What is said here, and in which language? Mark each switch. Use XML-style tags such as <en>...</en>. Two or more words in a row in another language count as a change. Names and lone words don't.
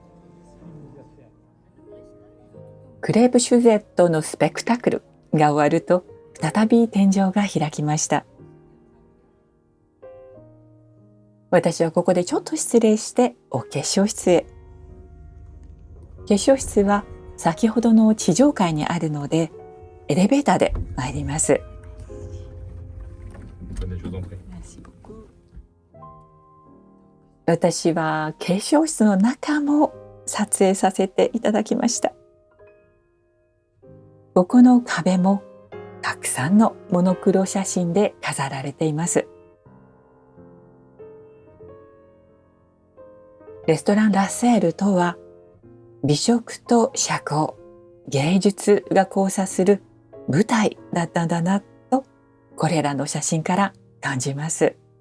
<ja>クレープシュゼットのスペクタクルが終わると再び天井が開きました。私はここでちょっと失礼してお化粧室へ。化粧室は先ほどの地上階にあるので、エレベーターで参ります。</ja> <fr>Prenez, je vous en prie.</fr> <ja>私は化粧室の中も撮影させていただきました。ここの壁もたくさんのモノクロ写真で飾られています。レストランラッセールとは、美食と社交、芸術が交差する舞台だったんだなと、これらの写真から感じます。</ja>